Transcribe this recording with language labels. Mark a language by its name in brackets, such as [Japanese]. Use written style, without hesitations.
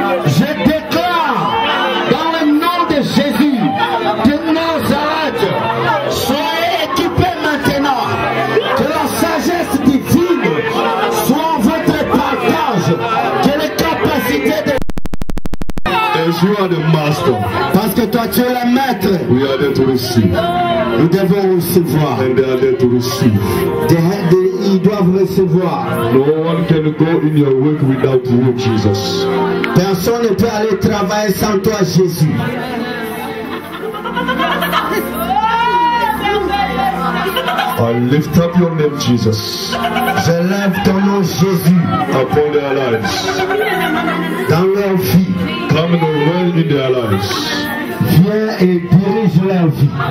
[French] Je déclare dans le nom de Jésus de Nazareth, soyez équipés maintenant. Que la sagesse divine soit votre partage. Que les capacités de... [English] As you are the master, [French] Parce que toi tu es le maître. [English] we are there to receive. [French] Nous devons recevoir. [English] And they are there to receive. [French] Ils doivent recevoir. [English] No one can go in your work without you, Jesus. [French] Personne ne peut aller travailler sans toi, Jésus. [English] I lift up your name, Jesus, [French] Je lève ton nom, Jésus, [English] upon their lives. [French] dans leur vie. [English] Come and reign in their lives. [French] Viens et dirige leur vie.